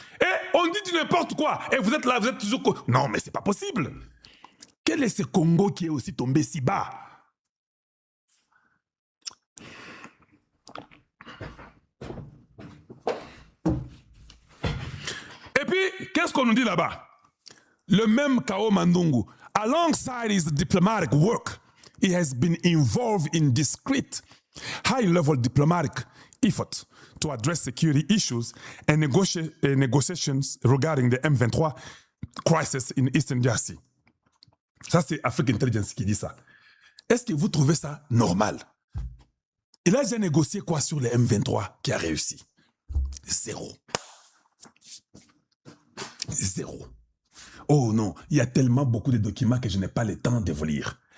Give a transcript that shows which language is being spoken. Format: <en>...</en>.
<fr>Et on dit du n'importe quoi. Et vous êtes là, vous êtes toujours... Non, mais c'est pas possible. Quel est ce Congo qui est aussi tombé si bas? Et puis, qu'est-ce qu'on nous dit là-bas? Le même</fr> <en>Kao Mandungu, alongside his diplomatic work, he has been involved in discreet, high-level diplomatic efforts to address security issues and negotiations regarding the M23 crisis in Eastern DRC.</en> <fr>Ça, c'est Afrique Intelligence qui dit ça. Est-ce que vous trouvez ça normal? Il a déjà négocié quoi sur le M23 qui a réussi? 0. 0. Oh non, il y a tellement beaucoup de documents que je n'ai pas le temps de vous lire.</fr>